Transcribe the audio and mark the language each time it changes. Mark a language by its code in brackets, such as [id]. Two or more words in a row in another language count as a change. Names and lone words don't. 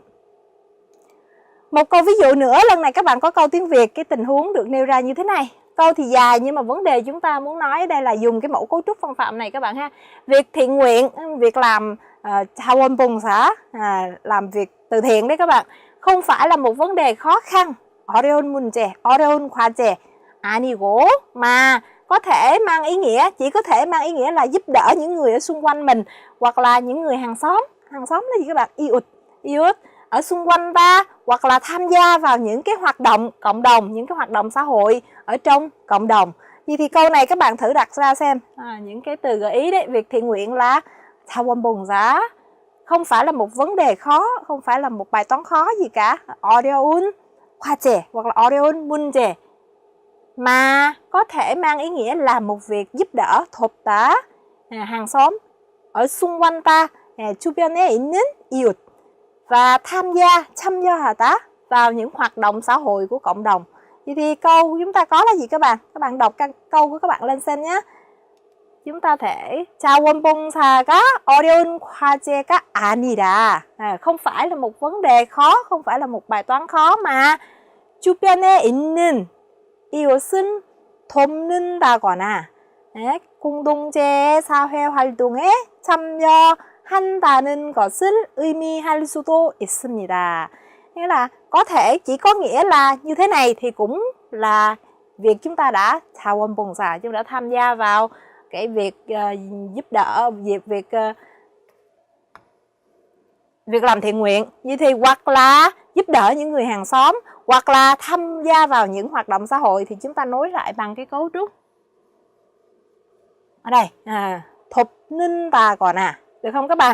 [vi] Một câu ví dụ nữa, lần này các bạn có câu tiếng Việt, cái tình huống được nêu ra như thế này. Câu thì dài nhưng mà vấn đề chúng ta muốn nói ở đây là dùng cái mẫu cấu trúc phong phạm này các bạn ha. Việc thiện nguyện, việc làm 자원봉사, làm việc từ thiện đấy các bạn, không phải là một vấn đề khó khăn. [ko] 어려운 문제, 어려운 과제 아니고, [vi] mà có thể mang ý nghĩa, chỉ có thể mang ý nghĩa là giúp đỡ những người ở xung quanh mình, hoặc là những người hàng xóm. Hàng xóm là gì các bạn? Iut ở xung quanh ta, hoặc là tham gia vào những cái hoạt động cộng đồng, những cái hoạt động xã hội ở trong cộng đồng. Vậy thì câu này các bạn thử đặt ra xem, những cái từ gợi ý đấy. Việc thiện nguyện là 자원봉사, không phải là một vấn đề khó, không phải là một bài toán khó gì cả. [ko] 어려운 과제 [vi] hoặc là [ko] 어려운 문제, [vi] mà có thể mang ý nghĩa là một việc giúp đỡ, 돕다, hàng xóm ở xung quanh ta, [ko] 주변에 있는 이웃, [vi] và tham gia, 참여하다 vào những hoạt động xã hội của cộng đồng. Vậy thì câu chúng ta có là gì các bạn? Các bạn đọc câu của các bạn lên xem nhé. Chúng ta thể [ko] 자원봉사가 어려운 과제가 아니라, [vi] không phải là một vấn đề khó, không phải là một bài toán khó, mà [ko] 주변에 있는 이웃은 돕는다거나 공동체 사회 활동에 참여한다는 것을 의미할 수도 있습니다. [vi] Nghĩa là có thể chỉ có nghĩa là như thế này, thì cũng là việc chúng ta đã 자원봉사, chúng đã tham gia vào cái việc giúp đỡ, việc làm thiện nguyện. Như thì hoặc là giúp đỡ những người hàng xóm, hoặc là tham gia vào những hoạt động xã hội, thì chúng ta nối lại bằng cái cấu trúc ở đây, 돕는다거나, được không các bạn?